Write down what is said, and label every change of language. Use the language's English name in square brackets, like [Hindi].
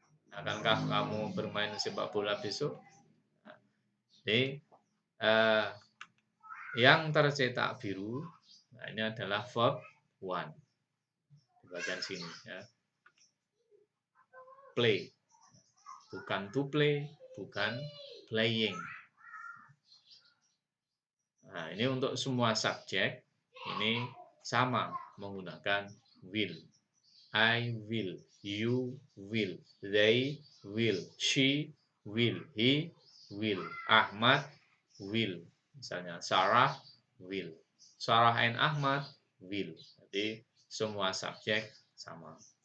[Indonesian] Akankah kamu bermain sepak bola besok? Jadi yang tercetak biru, nah ini adalah verb 1 di bagian sini. Ya. [English] Play, [Indonesian] bukan [English] to play, bukan playing. [Indonesian] Nah, ini untuk semua subjek ini sama menggunakan will. [English] I will, you will, they will, she will, he will, Ahmad will. [Indonesian] Misalnya [English] Sarah will. Sarah and Ahmad will. [Indonesian] Jadi semua subjek sama.